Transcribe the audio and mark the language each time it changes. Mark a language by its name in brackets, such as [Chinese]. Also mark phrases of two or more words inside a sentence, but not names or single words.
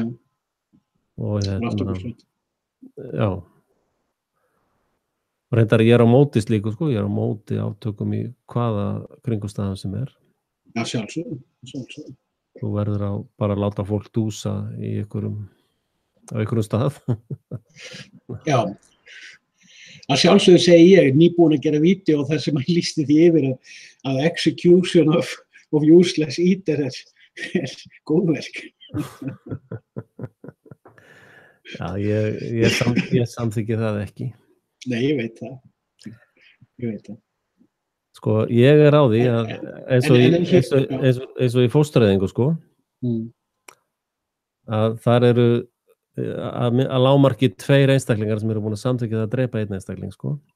[Icelandic] Og já og reyndar ég á móti slíku sko, ég á móti átökum í hvaða kringumstæðum sem Já, sjálfsögðu. Þú verður að bara láta fólk dúsa í einhverjum stað. Já, að sjálfsögðu segi ég nýbúin að gera vídeó þar sem hann lýsti því yfir að [English] execution of useless eater [Icelandic] góðverk. Já, ég samþykki það ekki. Nei, ég veit það. Sko, ég á því að eins og í fóstureyðingu sko, að þar eru að lágmarki 2 einstaklingar sem eru búin að samþykkja það að drepa 1 einstakling sko.